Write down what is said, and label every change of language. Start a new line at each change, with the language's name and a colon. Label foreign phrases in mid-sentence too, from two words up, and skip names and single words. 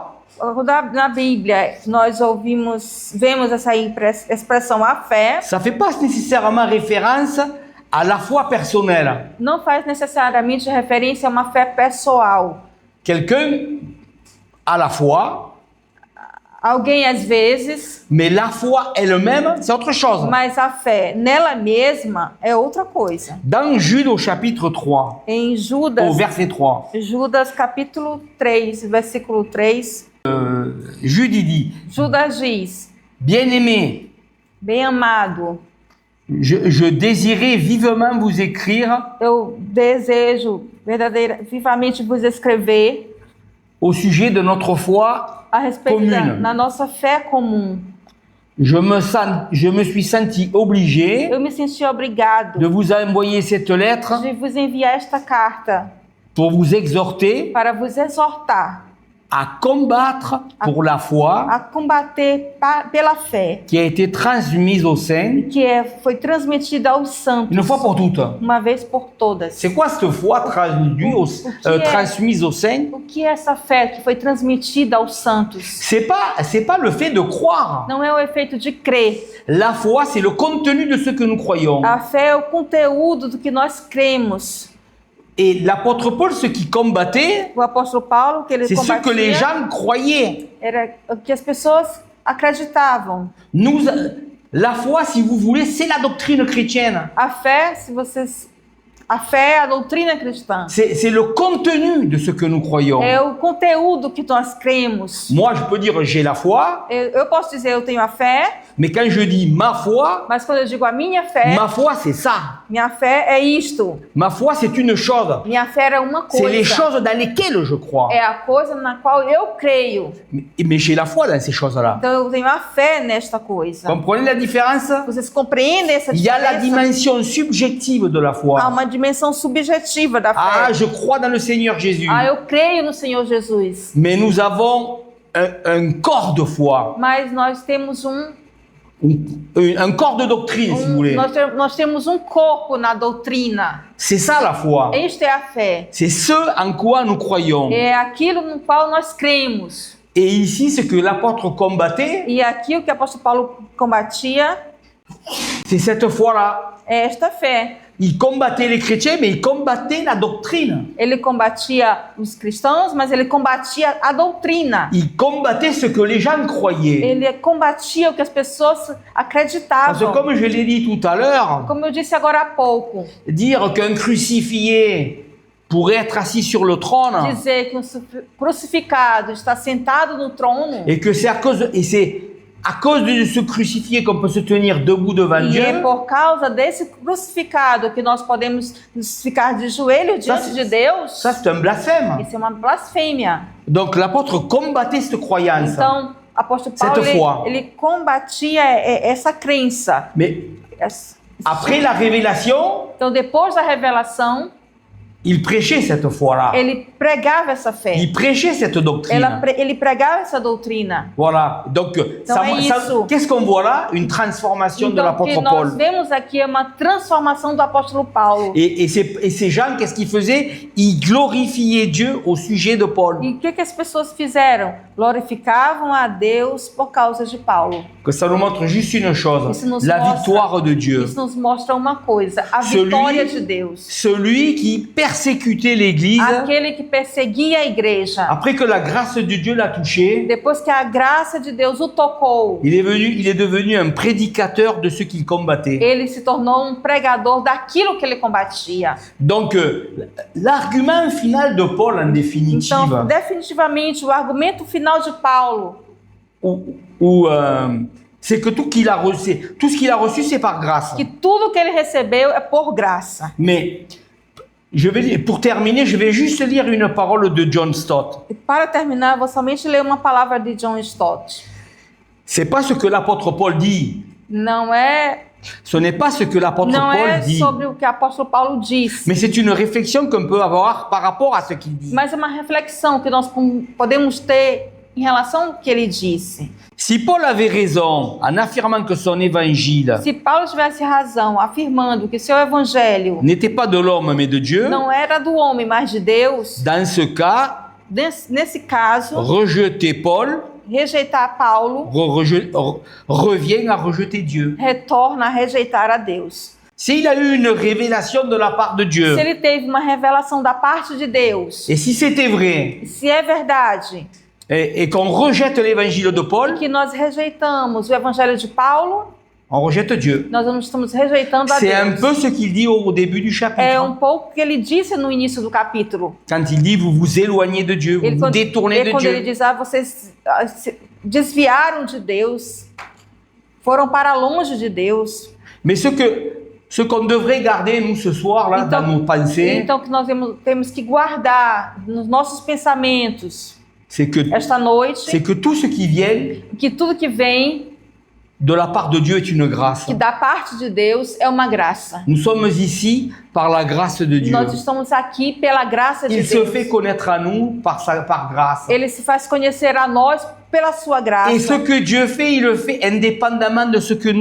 Portuguese: Na Bíblia, nós vemos essa expressão a fé,
French: ça ne fait pas nécessairement référence à la foi personnelle.
Portuguese: não faz necessariamente referência a uma fé pessoal.
French: Quelqu'un a la foi,
Portuguese: Alguém, às vezes,
French: mais la foi elle-même, c'est autre chose.
Portuguese: mas a fé nela mesma é outra coisa.
French: Dans Jude au chapitre 3,
Portuguese: Em
French: au
Portuguese: Judas,
French: verset 3,
Portuguese: Judas capítulo 3, versículo 3,
French: Jude il dit,
Portuguese: Judas diz:
French: bien-aimé,
Portuguese: Bem amado,
French: je désirais vivement vous écrire
Portuguese: eu desejo vivamente vos escrever
French: au sujet de notre foi
Portuguese: a respeito
French: commune.
Portuguese: da nossa fé comum.
French: Je me suis senti obligé
Portuguese: Eu me senti obrigado
French: de vous envoyer cette lettre
Portuguese: de vos enviar esta carta
French: pour vous exhorter
Portuguese: para vos exortar
French: à combattre pour la foi
Portuguese: a combater pela fé
French: qui a été transmise aux saints
Portuguese: foi transmitida aos santos
French: une fois pour toutes.
Portuguese: uma vez por todas.
French: C'est quoi cette foi transmise aux saints?
Portuguese: O que é essa fé que foi transmitida aos santos?
French: C'est pas le fait de croire.
Portuguese: Não é o efeito de crer.
French: La foi, c'est le contenu de ce que nous croyons.
Portuguese: A fé é o conteúdo do que nós cremos.
French: Et l'apôtre Paul, ce qui combattait,
Portuguese: O apóstolo Paulo, que ele
French: c'est ce que les
Portuguese: combatia,
French: gens croyaient.
Portuguese: era o que as pessoas acreditavam.
French: La foi, si vous voulez, c'est la doctrine chrétienne.
Portuguese: A fé, a fé é a doutrina cristã.
French: C'est le contenu de ce que nous croyons.
Portuguese: É o conteúdo que nós cremos.
French: Moi, je peux dire j'ai la foi,
Portuguese: Eu posso dizer eu tenho a fé,
French: mais quand je dis ma foi
Portuguese: mas quando eu digo a minha fé
French: c'est ça.
Portuguese: minha fé é isto.
French: Ma foi, c'est une chose.
Portuguese: Minha fé é uma
French: C'est les
Portuguese: coisa.
French: choses dans lesquelles je crois.
Portuguese: É a coisa na qual eu creio.
French: Mais j'ai la foi dans ces choses-là.
Portuguese: Então eu tenho a fé nesta coisa.
French: Comprenez la différence?
Portuguese: Vocês compreendem essa
French: Il y a la
Portuguese: diferença?
French: dimension subjective de la
Portuguese: Há
French: foi.
Portuguese: uma dimensão subjetiva da fé.
French: Ah, je crois dans le Seigneur Jésus.
Portuguese: Eu creio no Senhor Jesus.
French: Mais nous avons un corps de foi,
Portuguese: Mas nós temos
French: un corps de doctrine, si vous voulez.
Portuguese: nós temos corpo na doutrina.
French: C'est ça la foi.
Portuguese: Esta é a fé.
French: C'est ce en quoi nous croyons.
Portuguese: É aquilo no qual nós cremos.
French: Et ici, ce que l'apôtre combattait,
Portuguese: E aqui o que o apóstolo Paulo combatia
French: c'est cette foi-là.
Portuguese: é esta fé.
French: il combattait les chrétiens, mais il combattait la doctrine.
Portuguese: Ele combatia os cristãos, mas ele combatia a doutrina.
French: Il combattait ce que les gens croyaient.
Portuguese: Ele combatia o que as pessoas
French: Parce que
Portuguese: acreditavam.
French: comme je l'ai dit tout à l'heure,
Portuguese: Como eu disse agora há pouco,
French: dire qu'un crucifié pourrait être assis sur le trône
Portuguese: dizer que um crucificado está sentado no trono
French: et que c'est à cause de ce crucifié qu'on peut se tenir debout devant
Portuguese: e
French: Dieu,
Portuguese: é por causa desse crucificado que nós podemos ficar de joelho diante de Deus,
French: ça c'est un blasphème.
Portuguese: isso é uma blasfêmia.
French: Donc l'apôtre combattait cette croyance.
Portuguese: Então, apóstolo Paulo,
French: Cette foi.
Portuguese: ele combatia essa crença.
French: Mais après la révélation,
Portuguese: Então, depois da revelação,
French: il prêchait cette foi-là.
Portuguese: ele pregava essa fé.
French: Il prêchait cette doctrine.
Portuguese: Ele pregava essa doutrina.
French: Voilà. Donc, qu'est-ce qu'on voit là? Une transformation de
Portuguese: Então, o que
French: l'apôtre
Portuguese: nós
French: Paul.
Portuguese: vemos aqui é uma transformação do apóstolo Paulo.
French: Et ces gens, qu'est-ce qu'ils faisaient? Ils glorifiaient Dieu au sujet de Paul.
Portuguese: E o que as pessoas fizeram? Glorificavam a Deus por causa de Paulo.
French: Que ça nous montre juste une chose,
Portuguese: Isso nos
French: la
Portuguese: mostra-
French: victoire de Dieu.
Portuguese: Isso nos mostra uma coisa, a
French: Celui-
Portuguese: vitória de Deus.
French: Celui qui persécutait l'Église,
Portuguese: Aquele que perseguia a igreja.
French: après que la grâce de Dieu l'a touché,
Portuguese: Depois que a graça de Deus o tocou,
French: il est devenu un prédicateur de ce qu'il combattait.
Portuguese: ele se tornou um pregador daquilo que ele combatia.
French: Donc, l'argument final de Paul, en définitive,
Portuguese: Então, definitivamente, o argumento final de Paulo
French: c'est que tout ce qu'il a reçu, c'est par grâce.
Portuguese: que tudo que ele recebeu é por graça.
French: Mais, pour terminer, je vais juste lire une parole de John Stott.
Portuguese: E para terminar, eu vou somente ler uma palavra de John Stott.
French: C'est pas ce que l'apôtre Paul dit.
Portuguese: Não é,
French: Ce n'est pas ce que l'apôtre
Portuguese: não
French: Paul
Portuguese: é
French: dit.
Portuguese: sobre o que o apóstolo Paulo disse,
French: Mais c'est une réflexion qu'on peut avoir par rapport à ce qu'il dit.
Portuguese: mas é uma reflexão que nós podemos ter em relação ao que ele disse.
French: Si Paul avait raison en affirmant que son évangile
Portuguese: Se Paulo tivesse razão afirmando que seu evangelho
French: n'était pas de l'homme mais de Dieu,
Portuguese: não era do homem, mas de Deus,
French: dans ce cas,
Portuguese: nesse caso,
French: rejeter Paul
Portuguese: rejeitar Paulo
French: revient à rejeter Dieu.
Portuguese: retorna a rejeitar a Deus.
French: S'il a eu une révélation de la part de Dieu,
Portuguese: Se ele teve uma revelação da parte de Deus,
French: et si c'était vrai,
Portuguese: se é verdade
French: et qu'on rejette l'évangile de Paul,
Portuguese: que nós rejeitamos o evangelho de Paulo,
French: on rejette Dieu.
Portuguese: nós não estamos rejeitando a
French: C'est un
Portuguese: Deus.
French: peu ce qu'il dit au début du
Portuguese: É
French: chapitre.
Portuguese: pouco que ele disse no início do capítulo.
French: Quand il dit, vous vous éloignez de Dieu, vous vous détournez de
Portuguese: quando ele
French: Dieu.
Portuguese: diz, vocês se desviaram de Deus, foram para longe de Deus.
French: Mais ce qu'on devrait garder, nous, ce soir, là, dans nos pensées,
Portuguese: Então, que nós temos que guardar nos nossos pensamentos
French: c'est que
Portuguese: esta noite,
French: tout ce qui vient
Portuguese: que tudo que vem,
French: de la part de Dieu est une grâce.
Portuguese: que da parte de Deus, é uma graça.
French: Nous sommes ici par la grâce de Dieu.
Portuguese: Nós estamos aqui pela graça de
French: Il se
Portuguese: Deus.
French: fait connaître à nous par grâce.
Portuguese: Ele se faz conhecer a nós pela sua graça.
French: Et ce que Dieu fait, il le fait indépendamment de ce que nous